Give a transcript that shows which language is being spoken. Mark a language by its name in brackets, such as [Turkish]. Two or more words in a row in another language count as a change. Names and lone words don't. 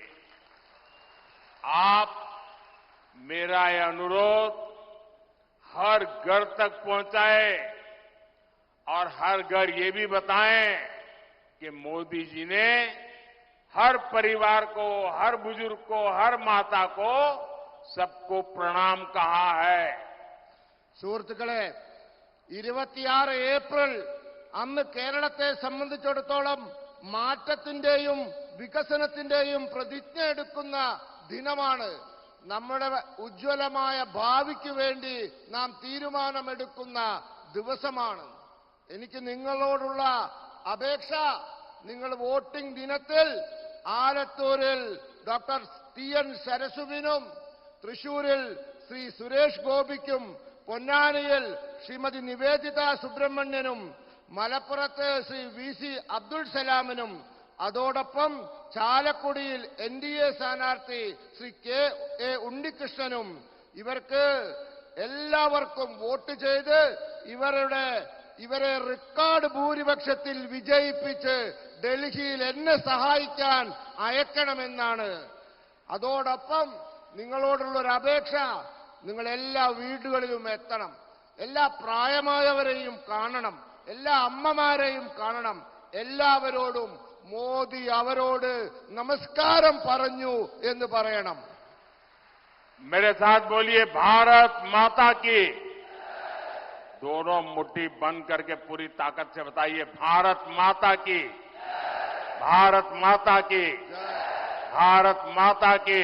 [Hindi] आप मेरा यह अनुरोध हर घर तक पहुंचाए और हर घर ये भी बताएं कि मोदी जी ने हर परिवार को, हर बुजुर्ग को, हर माता को, सबको प्रणाम कहा है। [Malayalam] സുഹൃത്തുക്കളെ, 26 ഏപ്രിൽ അന്ന് കേരളത്തെ സംബന്ധിച്ചിടത്തോളം മാറ്റത്തിന്റെയും വികസനത്തിന്റെയും പ്രതിജ്ഞ എടുക്കുന്ന ദിനമാണ്. നമ്മുടെ ഉജ്ജ്വലമായ ഭാവിക്ക് വേണ്ടി നാം തീരുമാനമെടുക്കുന്ന ദിവസമാണ്. എനിക്ക് നിങ്ങളോടുള്ള അപേക്ഷ, നിങ്ങൾ വോട്ടിംഗ് ദിനത്തിൽ ആലത്തൂരിൽ ഡോക്ടർ ടി.എൻ. സരസുവിനും, തൃശൂരിൽ ശ്രീ സുരേഷ് ഗോപിക്കും, പൊന്നാനിയിൽ ശ്രീമതി നിവേദിത സുബ്രഹ്മണ്യനും, മലപ്പുറത്ത് ശ്രീ वी.सी. അബ്ദുൾ സലാമിനും, അതോടൊപ്പം ചാലക്കുടിയിൽ എൻ.ഡി.എ സ്ഥാനാർത്ഥി ശ്രീ കെ.എ. ഉണ്ണികൃഷ്ണനും, ഇവർക്ക് എല്ലാവർക്കും വോട്ട് ചെയ്ത് ഇവരെ റെക്കോർഡ് ഭൂരിപക്ഷത്തിൽ വിജയിപ്പിച്ച് ഡൽഹിയിൽ എന്നെ സഹായിക്കാൻ അയക്കണമെന്നാണ്. അതോടൊപ്പം നിങ്ങളോടുള്ളൊരു അപേക്ഷ, നിങ്ങൾ എല്ലാ വീടുകളിലും എത്തണം, എല്ലാ പ്രായമായവരെയും കാണണം, എല്ലാ അമ്മമാരെയും കാണണം. എല്ലാവരോടും മോദി അവരോട് നമസ്കാരം പറഞ്ഞു എന്ന് പറയണം. [Hindi] मेरे साथ बोलिए, भारत माता की। दोनों मुट्ठी बंद करके पूरी ताकत से बताइए, भारत माता की, भारत माता की, भारत माता की।